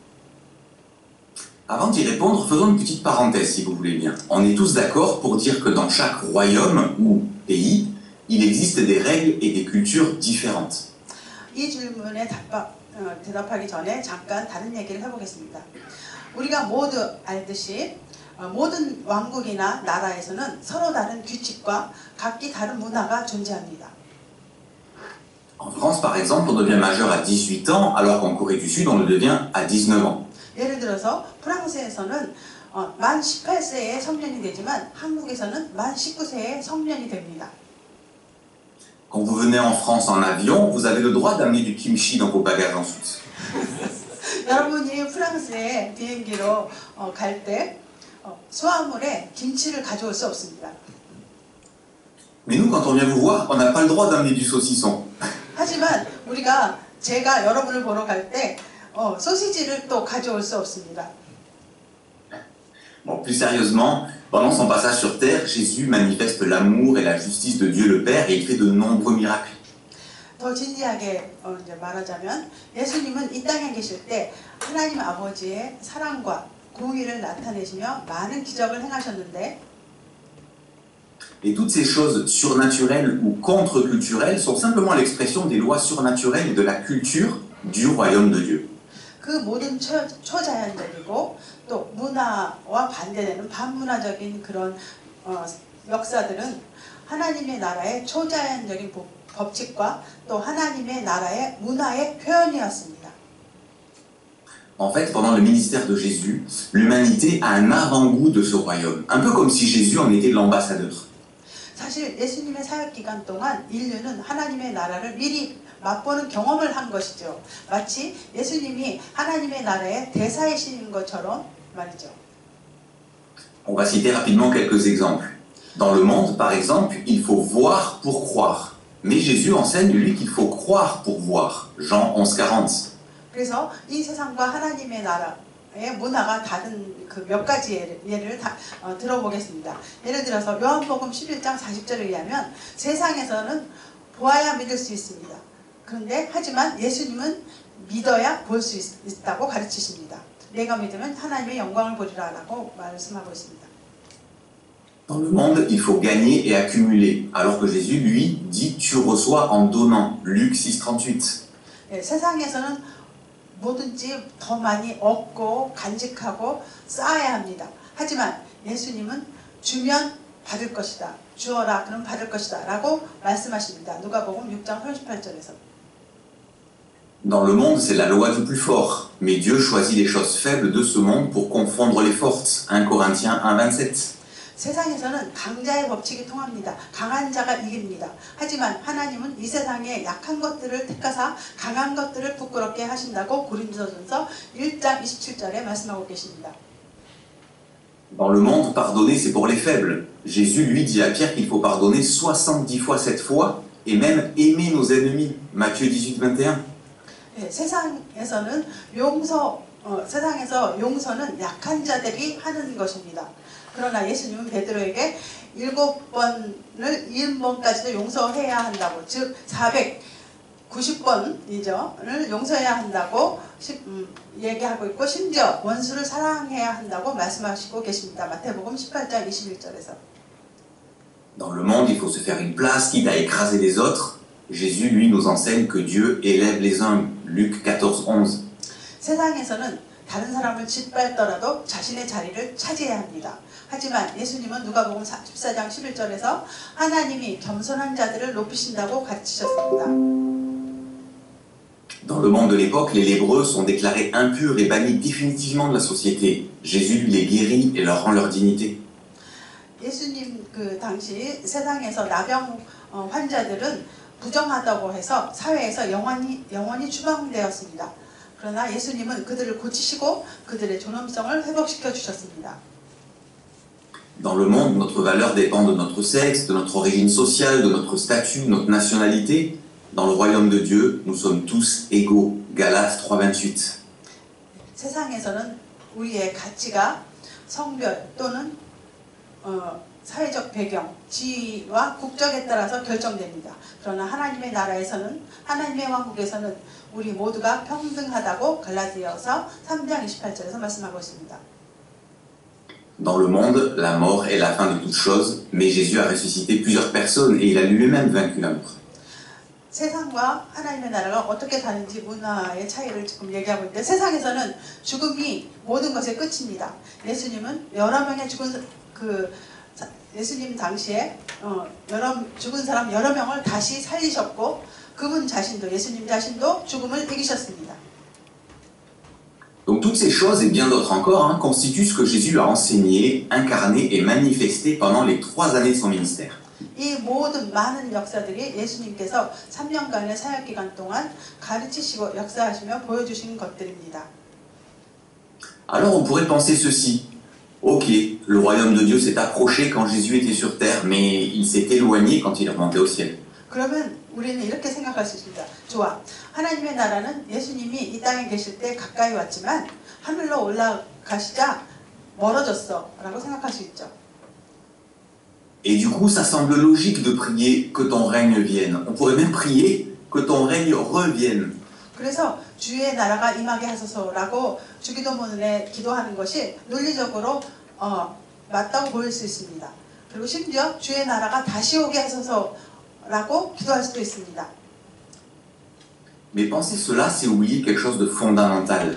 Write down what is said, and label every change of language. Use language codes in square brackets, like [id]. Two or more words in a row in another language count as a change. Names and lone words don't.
[fr] Avant d'y répondre, faisons une petite parenthèse si vous voulez bien. On est tous d'accord pour dire que dans chaque royaume ou pays, il existe des règles et des cultures différentes. [ko] 이 질문에 대답하기 전에 잠깐 다른 얘기를 해보겠습니다. 우리가 모두 알듯이 모든 왕국이나 나라에서는 서로 다른 규칙과 각기 다른 문화가 존재합니다. [fr] En France, par exemple, on devient majeur à 18 ans, alors qu'en Corée du Sud, on le devient à 19 ans. [ko] 예를 들어서 프랑스에서는 만 18세에 성년이 되지만 한국에서는 만 19세에 성년이 됩니다. [fr] Quand vous venez en France en avion, vous avez le droit d'amener du kimchi dans vos bagages en soute. [ko] 여러분이 프랑스에 비행기로 갈 때 수화물에 김치를 가져올 수 없습니다. [fr] Mais nous, quand on vient vous voir, on n'a pas le droit d'amener du saucisson. [ko] 하지만 제가 여러분을 보러 갈 때 소시지를 또 가져올 수 없습니다. [fr] Bon, plus sérieusement, pendant son passage sur terre, Jésus manifeste l'amour et la justice de Dieu le Père et il fait de nombreux miracles. [ko] 더 진지하게 이제 말하자면 예수님은 이 땅에 계실 때 하나님 아버지의 사랑과 공의를 나타내시며 많은 기적을 행하셨는데 [fr] Et toutes ces choses surnaturelles ou contre-culturelles sont simplement l'expression des lois surnaturelles et de la culture du royaume de Dieu. [ko] 그 모든 초자연적이고 또 문화와 반대되는 반문화적인 그런 역사들은 하나님의 나라의 초자연적인 법칙과 또 하나님의 나라의 문화의 표현이었습니다. [fr] En fait, pendant le ministère de Jésus, l'humanité a un avant-goût de ce royaume, un peu comme si Jésus en était l'ambassadeur. [ko] 사실 예수님의 사역 기간 동안 인류는 하나님의 나라를 미리 맛보는 경험을 한 것이죠. 마치 예수님이 하나님의 나라의 대사이신 것처럼 말이죠. [fr] On va citer rapidement quelques exemples. Dans le monde, par exemple, il faut voir pour croire. Mais Jésus enseigne, lui, qu'il faut croire pour voir. Jean 11,40. [ko] 그래서 이 세상과 하나님의 나라의 문화가 다른 그 몇 가지 예를 들어보겠습니다. 예를 들어서 요한복음 11장 40절에 의하면 세상에서는 보아야 믿을 수 있습니다. 그런데 하지만 예수님은 믿어야 볼 수 있다고 가르치십니다. 내가 믿으면 하나님의 영광을 보리라 라고 말씀하고 있습니다. [fr] Dans le monde, il faut gagner et accumuler, alors que Jésus, lui, dit « tu reçois en donnant » Luc 6,38. [ko] 세상에서는 뭐든지 더 많이 얻고 간직하고 쌓아야 합니다. 하지만 예수님은 주면 받을 것이다. 주어라 그럼 받을 것이다 라고 말씀하십니다. 누가복음 6장 38절에서. [fr] Dans le monde, c'est la loi du plus fort. Mais Dieu choisit les choses faibles de ce monde pour confondre les fortes. 1 Corinthiens 1,27. [ko] 세상에서는 강자의 법칙이 통합니다. 강한 자가 이깁니다. 하지만 하나님은 이 세상의 약한 것들을 택하사 강한 것들을 부끄럽게 하신다고 고린도전서 1장 27절에 말씀하고 계십니다. [fr] Dans le monde, pardonner, c'est pour les faibles. Jésus, lui, dit à Pierre qu'il faut pardonner 70 fois 7 fois et même aimer nos ennemis. Matthieu 18, 21. [ko] 네, 세상에서 용서는 약한 자들이 하는 것입니다. 그러나 예수님은 베드로에게 7번을 70번까지도 용서해야 한다고, 즉 490번이죠,를 용서해야 한다고 얘기하고 있고, 심지어 원수를 사랑해야 한다고 말씀하시고 계십니다. 마태복음 18장 21절에서. [fr] Dans le monde, il faut se faire une place, quitte à écraser les autres. Jésus, lui, nous enseigne que Dieu élève les hommes. Luc 14, 11. [ko] 세상에서는 다른 사람을 짓밟더라도 자신의 자리를 차지해야 합니다. 하지만 예수님은 누가복음 14장 11절에서 하나님이 겸손한 자들을 높이신다고 가르치셨습니다. [fr] Dans le monde de l'époque, les lépreux sont déclarés impurs et bannis définitivement de la société. Jésus les guérit et leur rend leur dignité. [ko] 예수님 그 당시 세상에서 나병 환자들은 부정하다고 해서 사회에서 영원히 추방되었습니다. 그러나 예수님은 그들을 고치시고 그들의 존엄성을 회복시켜 주셨습니다. [fr] Dans le monde, notre valeur dépend de notre sexe, de notre origine sociale, de notre statut, de notre nationalité. Dans le royaume de Dieu, nous sommes tous égaux. Galates 3:28. [ko] 세상에서는 우리의 가치가 성별 또는 사회적 배경, 지위와 국적에 따라서 결정됩니다. 그러나 하나님의 나라에서는, 하나님의 왕국에서는 우리 모두가 평등하다고 갈라디아서 3장 28절에서 말씀하고 있습니다. [fr] Dans le monde, la mort est la fin de toute chose, mais Jésus a ressuscité plusieurs personnes et il a lui-même vaincu la mort. [ko] 세상과 하나님의 나라가 어떻게 다른지 문화의 차이를 지금 얘기하고 있는데, 세상에서는 죽음이 모든 것의 끝입니다. 예수님은 여러 명의 예수님 당시에 죽은 사람 여러 명을 다시 살리셨고, 그분 자신도, 예수님 자신도 죽음을 이기셨습니다. [fr] Donc toutes ces choses et bien d'autres encore constituent ce que Jésus a enseigné, incarné et manifesté pendant les 3 années de son ministère. [ko] 이 모든 많은 역사들이 예수님께서 3년간의 사역 기간 동안 가르치시고 역사하시며 보여주신 것들입니다. [fr] Alors on pourrait penser ceci. Ok, le royaume de Dieu s'est approché quand Jésus était sur terre, mais il s'est éloigné quand il est remonté au ciel. [ko] 그러면 우리는 이렇게 생각할 수 있습니다. 좋아, 하나님의 나라는 예수님이 이 땅에 계실 때 가까이 왔지만 하늘로 올라가시자 멀어졌어 라고 생각할 수 있죠. [fr] Et du coup, ça semble logique de prier que ton règne vienne. On pourrait même prier que ton règne revienne. [ko] 그래서 주의 나라가 임하게 하소서라고 주기도문에 기도하는 것이 논리적으로 맞다고 보일 수 있습니다. 그리고 심지어 주의 나라가 다시 오게 하소서라고 기도할 수도 있습니다. [fr] Mais penser cela, c'est oublier quelque chose de fondamental.